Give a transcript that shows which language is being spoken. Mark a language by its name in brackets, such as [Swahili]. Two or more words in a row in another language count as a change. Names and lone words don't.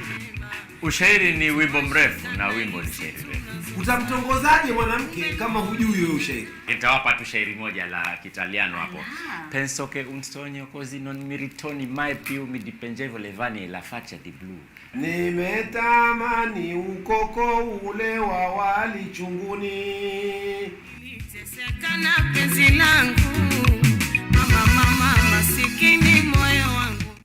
[Swahili] Ushairi ni wimbo mrefu na wimbo ni shairi refu. Utamtongozaje mwanamke kama hujui hiyo ushairi? Nitawapa tu shairi moja la Kitaliano hapo. [Italian] Penso che un sogno così non mi ritorni mai più, mi dipingevo le vani e la faccia di blu. [Swahili] Nimetamani ukoko ule wa wali chunguni. Niteseka na penzi langu, mama masikini moyo wangu.